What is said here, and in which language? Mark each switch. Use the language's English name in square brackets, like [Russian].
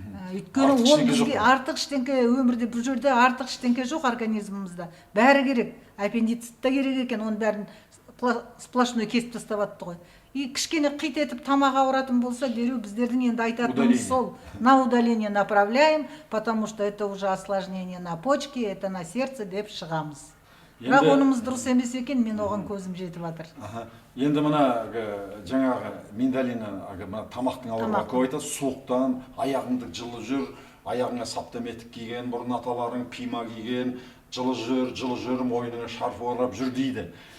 [Kazakh] Өйткені ол бізге артық ештеңке, өмірде бұл жерде артық ештеңке жоқ организмімізде. Бәрі керек. Аппендицит та керек екен, оның бәрін сплошной кесіп тастап ғой. Кішкене қит етіп тамақ ауыратын болса, дереу біздердің енді айтатынымыз сол. [Russian] На удаление направляем, потому что это уже осложнение на почке, это на сердце [Kazakh] деп шығамыз. Бірақ онымыз дұрыс емес екен, мен оған көзім жетіп жатыр. Енді мына жаңағы миндалина, тамақтың ауыруға көп айтады, суықтан, аяғыңды жылы жүр, аяғыңа саптаметік киген, бұрын аталарың пима киген, жылы жүр, мойныңа шарф орап жүр дейді.